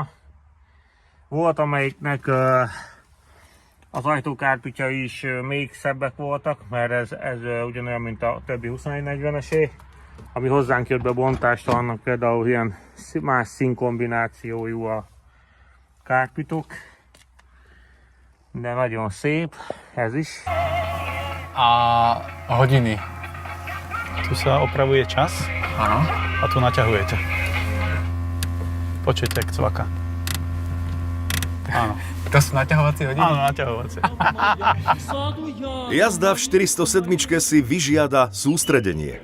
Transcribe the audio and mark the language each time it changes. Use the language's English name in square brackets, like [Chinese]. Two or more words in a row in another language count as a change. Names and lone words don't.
[Hungarian] Volt amelyiknek az ajtókártyújai is még szebbek voltak, mert ez ugyanolyan, mint a többi 2140-esé. Ami hozzánk jött be bontást, annak például ilyen más színkombinációjú a kártyúk. De nagyon szép, ez is. [Slovak] A hodiny. Tu sa opravuje čas Áno. a tu naťahujete. Počujte, jak cvaka. Áno. To sú naťahovacie hodiny? Áno, naťahovacie. Jazda v 407 si vyžiada sústredenie.